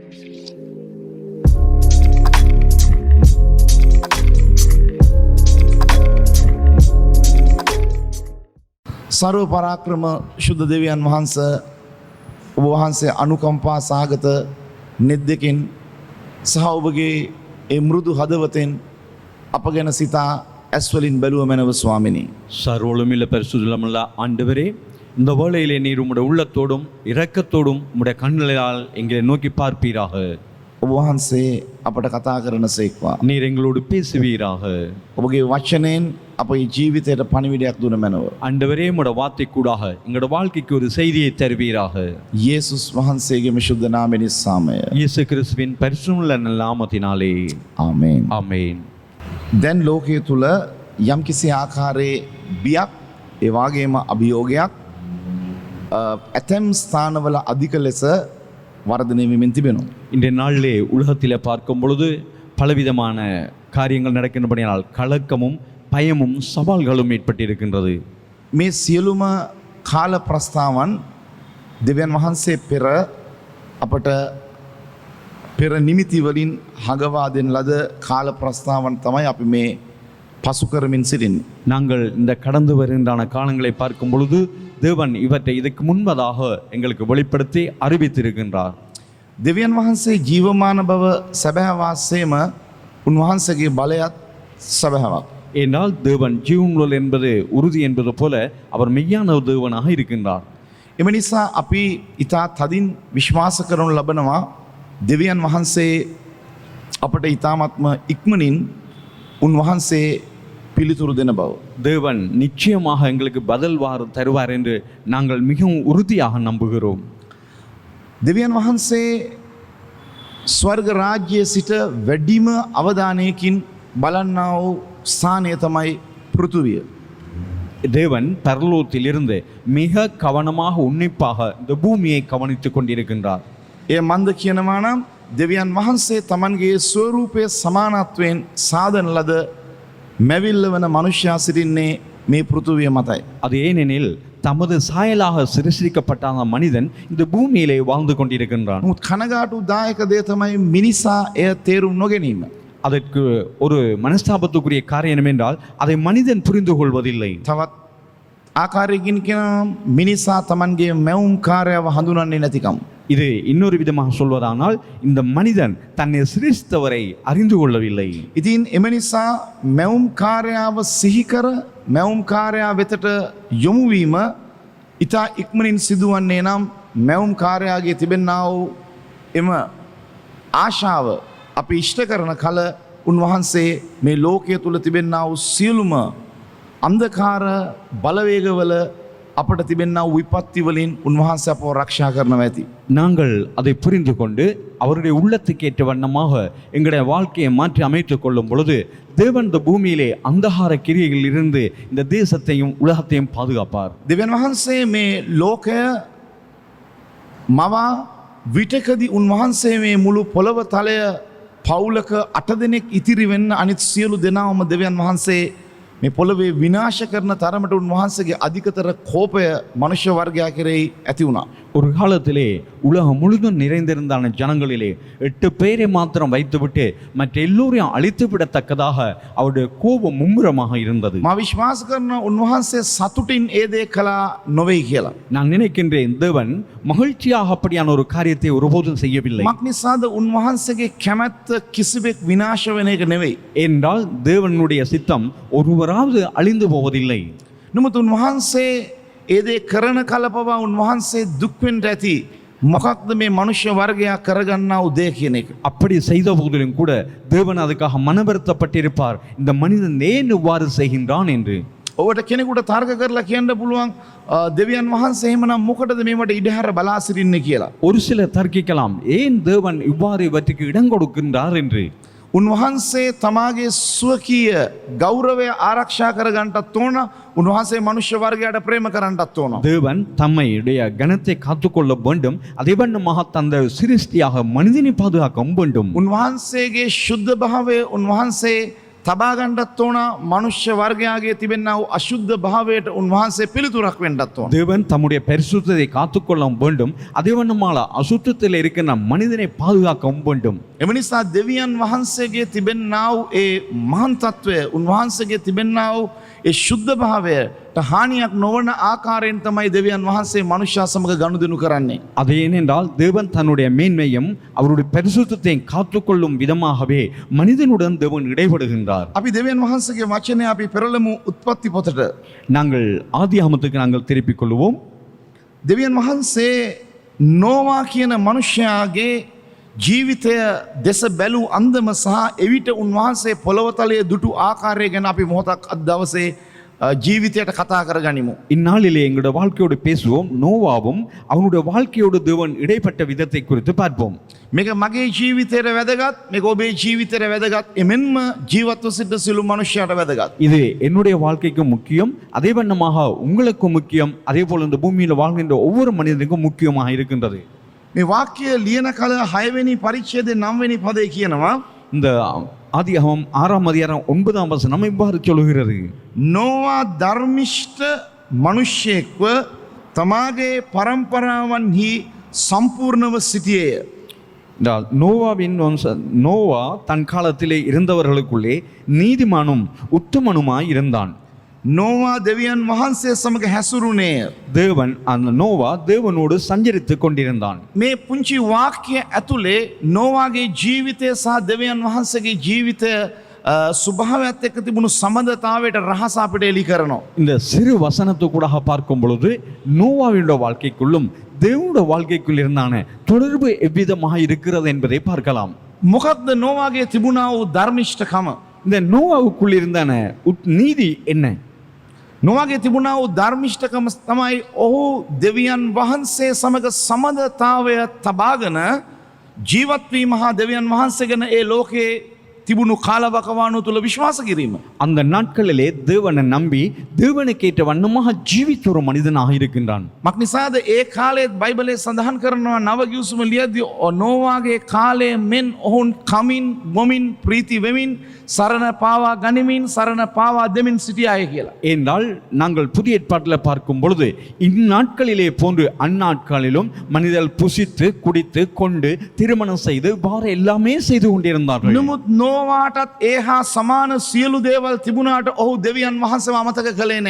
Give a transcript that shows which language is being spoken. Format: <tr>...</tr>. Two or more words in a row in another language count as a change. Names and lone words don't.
<si>සර්ව පරාක්‍රම ශුද්ධ देवियන් වහන්ස ඔබ වහන්සේ අනුකම්පා සහගත නෙද්දකින් සහ ඔබගේ ඒ මෘදු හදවතෙන් අප ගැන සිතා ඇස්වලින් බැලුව මැනව ස්වාමිනී.</si> <ta>சர்வொழுமில்ல பரிசுத்தமுள்ள ஆண்டவரே, இந்த வேளையிலே நீர் உம்முடைய உள்ளத்தோடும் இரக்கத்தோடும் உம்முடைய கண்களால் எங்களை நோக்கி பார்ப்பீராக.</ta> <si>ඔබ වහන්සේ අපට කතා කරන සේක්වා.</si> <ta>நீர் எங்களோடு பேசுவீராக.</ta> <si>ඔබගේ වචනයෙන් අපේ ජීවිතයට පණිවිඩයක් දුන මැනව.</si> <ta>ஆண்டவரே, உம்முடைய வார்த்தை கூடாக எங்களோட வாழ்க்கைக்கு ஒரு செய்தியை தருவீராக.</ta> <si>යේසුස් වහන්සේගේ විශුද්ධ නාමය නිසාමය.</si> <ta>இயேசு கிறிஸ்துவின் பரிசுத்தமுள்ள நாமத்தினாலே</ta> <si>ආමේන්.</si> <ta>ஆமென்.</ta> <si>දැන් ලෝකයේ තුල යම්කිසි ආකාරයේ බියක් ඒ වගේම අභියෝගයක් ඇතැම් ස්ථානවල අධික ලෙස වර්ධනය වෙමින් තිබෙනවා.</si> <ta>இன்றைய நாளிலே உலகத்திலே பார்க்கும் பொழுது பலவிதமான காரியங்கள் நடக்கின்றபடியால் கலக்கமும் பயமும் சவால்களும் ஏற்பட்டிருக்கின்றது.</ta> <si>මේ සියලුම කාල ප්‍රස්තාවන් දෙවියන් වහන්සේ පෙර අපට පෙර නිමිති වලින් හඟවා දෙන ලද කාල ප්‍රස්තාවන් තමයි අපි මේ පසු කරමින් සිටින්නේ.</si> <ta>நாங்கள் இந்த கடந்து வருகின்றான காலங்களை பார்க்கும் பொழுது தேவன் இவற்றை இதற்கு முன்பதாக எங்களுக்கு வெளிப்படுத்தி அறிவித்திருக்கின்றார்.</ta> <si>දෙවියන් වහන්සේ ජීවමාන බව සැබෑවාසේම උන්වහන්සේගේ බලයත් සැබෑවක්.</si> <ta>ஏனால் தேவன் ஜீவனுள்ள என்பது உறுதி என்பது போல அவர் மெய்யான தேவனாக இருக்கின்றார்.</ta> <si>එම නිසා අපි ඊතා තදින් විශ්වාස කරනු ලබනවා දෙවියන් වහන්සේ අපට ඊ타ත්ම ඉක්මනින් උන්වහන්සේ පිළිතුරු දෙන බව.</si> <ta>தேவன் நிச்சயமாக எங்களுக்கு பதில் தருவார் என்று நாங்கள் மிகவும் உறுதியாக நம்புகிறோம்.</ta> <si>දෙවියන් වහන්සේ ස්වර්ග රාජ්‍යයේ සිට වැඩිම අවධානයකින් බලන්නා වූ ස්ථානය තමයි පෘථුවිය.</si> <ta>தேவன் பரலோகத்திலிருந்து மிக கவனமாக உன்னிப்பாக இந்த பூமியை கவனித்துக் கொண்டிருக்கின்றார்.</ta> <si>එය මන්ද කියනවා නම් දෙවියන් වහන්සේ තමන්ගේ ස්වරූපයේ සමානත්වයෙන් සාදන ලද මැවිල්ල වන මනුෂ්‍යයා සිටින්නේ මේ පෘථුවිය මතයි.</si> <ta>அது ஏனெனில் தமது சாயலாக சிருஷ்டிக்கப்பட்ட அந்த மனிதன் இந்த பூமியிலே வாழ்ந்து கொண்டிருக்கின்றான்.</ta> <si>නමුත් කනගාටු දායක දේ තමයි මිනිසා එය තේරුම් නොගැනීම.</si> <ta>அதற்கு ஒரு மனஸ்தாபத்துக்குரிய காரியம் என்றால் அதை மனிதன் புரிந்து கொள்வதில்லை.</ta> <si>තවත් ආකාරයකින් කියනවා මිනිසා තමන්ගේ මැවුම් කාර්යව හඳුනන්නේ නැතිකම.</si> <ta>இது இன்னொரு விதமாக சொல்வதானால் இந்த மனிதன் தன்னை சிருஷ்டித்தவரை அறிந்து கொள்ளவில்லை.</ta> <si>ඉතින් එම නිසා මැවුම් කාර්යාව සිහි කර මැවුම් කාර්යා වෙතට යොමු වීම ඊට ඉක්මනින් සිදුවන්නේ නම් මැවුම් කාර්යාගේ තිබෙනා වූ එම ආශාව අපි ඉෂ්ට කරන කල උන්වහන්සේ මේ ලෝකයේ තුල තිබෙනා වූ සියලුම අන්ධකාර බලවේගවල අපට තිබෙනා වූ විපත්ති වලින් උන්වහන්සේ අපව රක්ෂා කරනවා ඇති.</si> <ta>நாங்கள் அதை புரிந்து கொண்டு அவருடைய உள்ளத்துக்கு ஏற்ற வண்ணமாக எங்களுடைய வாழ்க்கையை மாற்றி அமைத்துக் கொள்ளும் பொழுது தேவன் இந்த பூமியிலே அந்தகார கிரியைகளில் இருந்து இந்த தேசத்தையும் உலகத்தையும் பாதுகாப்பார்.</ta> <si>දෙවියන් වහන්සේ මේ ලෝකය මවා විටකදී උන්වහන්සේ මේ මුළු පොළව තලය පවුලක 8 දෙනෙක් ඉතිරි වෙන්න අනිත් සියලු දෙනාම දෙවියන් වහන්සේ මේ පොළවේ විනාශ කරන තරමට උන්වහන්සේගේ අධිකතර කෝපය මනුෂ්‍ය වර්ගයා කෙරෙහි ඇති වුණා.</si> <ta>ஒரு காலத்திலே உலகம் முழுதும் நிறைந்திருந்தான ஜனங்களிலே 8 பேரை மாத்திரம் வைத்துவிட்டு மற்ற எல்லோரையும் அழித்து விடத்தக்கதாக அவருடைய கோபம் மும்முரமாக இருந்தது.</ta> <si>මා විශ්වාස කරන උන්වහන්සේ සතුටින් ඒ දේ කළා නොවේයි කියලා.</si> <ta>நான் நினைக்கின்றேன் தேவன் மகிழ்ச்சியாக அப்படியான ஒரு காரியத்தை ஒருபோதும் செய்யவில்லை.</ta> <si>මක් නිසාද උන්වහන්සේගේ කැමැත්ත කිසිවෙක් විනාශ වෙන එක නෙවෙයි.</si> <ta>என்றால் தேவனுடைய சித்தம் ஒருவராவது அழிந்து போவதில்லை.</ta> <si>නමුත් උන්වහන්සේ ඒ දේ කරන කල පවා උන්වහන්සේ දුක් වෙන්න ඇති. මොකක්ද මේ මනුෂ්‍ය වර්ගයා කරගන්නා වූ දේ කියන එක.</si> <ta>அப்படி செய்த போதிலும் கூட தேவன் அதுக்காக மனவருத்தப்பட்டிருப்பார். இந்த மனிதன் ஏன் இவ்வாறு செய்கின்றான் என்று.</ta> <si>ඔබට කෙනෙකුට තර්ක කරලා කියන්න පුළුවන් දෙවියන් වහන්සේ එහෙමනම් මොකටද මේවට ඉඩහැර බලා සිටින්නේ කියලා.</si> <ta>ஒரு சிலர் தர்க்கிக்கலாம், ஏன் தேவன் இவ்வாறு இவற்றுக்கு இடம் கொடுக்கின்றார் என்று.</ta> <si>උන්වහන්සේ තමාගේ ස්වකීය ගෞරවය ආරක්ෂා කරගන්නටත් ඕන. උන්වහන්සේ මනුෂ්‍ය වර්ගයට ප්‍රේම කරන්නටත් ඕන.</si> <ta>தேவன் தம்மையுடைய கனத்தை காத்துக்கொள்ள வேண்டும். அதே வண்ணமாக தந்த சிருஷ்டியாக மனிதனை பாதுகாக்க வேண்டும்.</ta> <si>උන්වහන්සේගේ ශුද්ධ භාවය උන්වහන්සේ තබාගණ්ඩත් ඕන මනුෂ්‍ය වර්ගයාගේ තිබෙන්නා වූ අශුද්ධ භාවයට උන්වහන්සේ පිළිතුරක් වෙන්නත් ඕන.</si> <ta>தேவன் தம்முடைய பரிசுத்தத்தை காத்துக்கொள்ள வேண்டும் அதே வண்ணமால அசுத்தத்தில் இருக்கிற மனிதனை பாதுகாக்கவும் வேண்டும்.</ta> <si>එම නිසා දෙවියන් වහන්සේගේ තිබෙන්නා වූ ඒ මහන් තත්වය උන්වහන්සේගේ තිබෙන්නා වූ ඒ ශුද්ධ භාවයට හානියක් නොවන ආකාරයෙන් තමයි දෙවියන් වහන්සේ මනුෂ්‍යයා සමග ගනුදෙනු කරන්නේ.</si> <ta>அது ஏனென்றால் தேவன் தன்னுடைய மேன்மையும் அவருடைய பரிசுத்தத்தையும் காத்துக்கொள்ளும் விதமாகவே மனிதனுடன் தேவன் இடைபடுகின்றார்.</ta> <si>අපි දෙවියන් වහන්සේගේ වචනය අපි පෙරළමු උත්පත්ති පොතට.</si> <ta>நாங்கள் ආදියාමத்துக்கு நாங்கள் திருப்பிக் கொள்வோம்.</ta> <si>දෙවියන් වහන්සේ නෝවා කියන මනුෂ්‍යයාගේ ජීවිතය දෙස බැලූ අන්දම සහ එවිට උන්වහන්සේ පොළොවතලයේ දුටු ආකාරය ගැන අපි මොහොතක් අද දවසේ ජීවිතයට කතා කරගනිමු.</si> <ta>இந்நாளிலே எங்களுடைய வாழ்க்கையோடு பேசுவோம். நோவாவும் அவனுடைய வாழ்க்கையோடு தேவன் இடைப்பட்ட விதத்தை குறித்து பார்ப்போம்.</ta> <si>මේක මගේ ජීවිතයට වැදගත්, මේක ඔබේ ජීවිතයට වැදගත්, එමෙන්ම ජීවත්ව සිට සිළු මනුෂ්‍යයට වැදගත්.</si> <ta>இது என்னுடைய வாழ்க்கைக்கும் முக்கியம், அதே வண்ணமாக உங்களுக்கும் முக்கியம், அதே போல இந்த பூமியில் வாழ்கின்ற ஒவ்வொரு மனிதனுக்கும் முக்கியமாக இருக்கின்றது.</ta> <si>මේ වාක්‍යය ලියන කල 6 වෙනි පරිච්ඡේදයේ 9 වෙනි පදේ කියනවා</si> <ta>இந்த ஆதியாகமம் 6ஆம் அதிகாரம் 9ஆம் வசனம் இவ்வாறு சொல்கிறது.</ta> <si>නෝවා ධර්මිෂ්ඨ මනුෂ්‍යෙක්ව තමාගේ පරම්පරාවන්හි සම්පූර්ණව සිටියේය.</si> <ta>என்றால் நோவா தன் காலத்திலே இருந்தவர்களுக்குள்ளே நீதிமானும் உத்தமனுமாய் இருந்தான்.</ta> <si>නෝවා දෙවියන් වහන්සේ සමග හැසුරුණේය.</si> <ta>தேவன் அந்த நோவா தேவனோடு சஞ்சரித்துக் கொண்டிருந்தான்.</ta> <si>මේ පුංචි වාක්‍ය ඇතුලේ නෝවාගේ ජීවිතය සහ දෙවියන් වහන්සේගේ ජීවිතය ස්වභාවයත් එක්ක තිබුණු සම්බන්ධතාවයට රහස අපිට එලි කරනවා.</si> <ta>இந்த சிறு வசனத்துக்கூடாக பார்க்கும் பொழுது நோவாவினுடைய வாழ்க்கைக்குள்ளும் தேவனுடைய வாழ்க்கைக்குள் இருந்தான தொடர்பு எவ்விதமாக இருக்கிறது என்பதை பார்க்கலாம்.</ta> <si>මොකක්ද නෝවාගේ තිබුණා වූ ධර්මිෂ්ඨකම?</si> <ta>இந்த நோவாவுக்குள் இருந்தான நீதி என்ன?</ta> <si>නෝවාගේ තිබුණා වූ ධර්මිෂ්ඨකම තමයි ඔහු දෙවියන් වහන්සේ සමග සම්බන්ධතාවය තබාගෙන ජීවත් වීම හා දෙවියන් වහන්සේ ගැන ඒ ලෝකේ තිබුණු කාලවකවානුව තුල විශ්වාස කිරීම.</si> <ta>அந்த நாட்களிலே தேவனை நம்பி தேவனுக்கேற்ற வண்ணமாக ஜீவித்த ஒரு மனிதனாக இருக்கின்றான்.</ta> <si>මක්නිසාද ඒ කාලෙත් බයිබලයේ සඳහන් කරනවා නව ගිවිසුම ලියද්දී නෝවාගේ කාලය මෙන් ඔවුන් කමින් ගොමින් ප්‍රීති වෙමින් සරණ පාවා ගනිමින් සරණ පාවා දෙමින් සිටියාය කියලා.</si> <ta>என்றால் நாங்கள் புதிய ஏற்பாட்டில் பார்க்கும் பொழுது இந்நாட்களிலே போன்று அந்நாட்களிலும் மனிதர்கள் புசித்து குடித்து கொண்டு திருமணம் செய்து வார எல்லாமே செய்து கொண்டிருந்தார்கள்.</ta> <si>නමුත් නෝවාටත් ඒ හා සමාන සියලු දේවල් තිබුණාට ඔහු දෙවියන් වහන්සේව අමතක කළේ නැහැ.</si>